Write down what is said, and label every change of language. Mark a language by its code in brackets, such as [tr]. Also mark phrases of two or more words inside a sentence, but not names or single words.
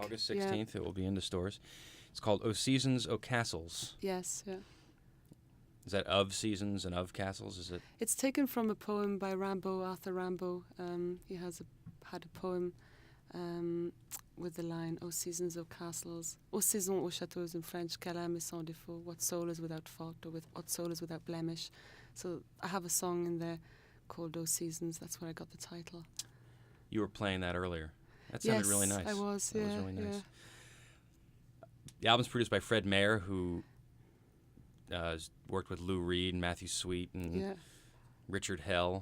[en] August 16th, It will be into stores. It's called O Seasons, O Castles. Yes, yeah. Is that of seasons and of castles? Is it? It's taken from a poem by Arthur Rimbaud. He had a poem with the line, O seasons, O castles, [fr] O saisons, O châteaux [en] in French, [fr] quelle âme est sans défaut, [en] what soul is without fault, or what soul is without blemish. So I have a song in there called O Seasons. That's where I got the title. You were playing that earlier. That sounded really nice. I was, That yeah. was really nice. Yeah. The album's produced by Fred Mayer, who has worked with Lou Reed and Matthew Sweet and Richard Hell.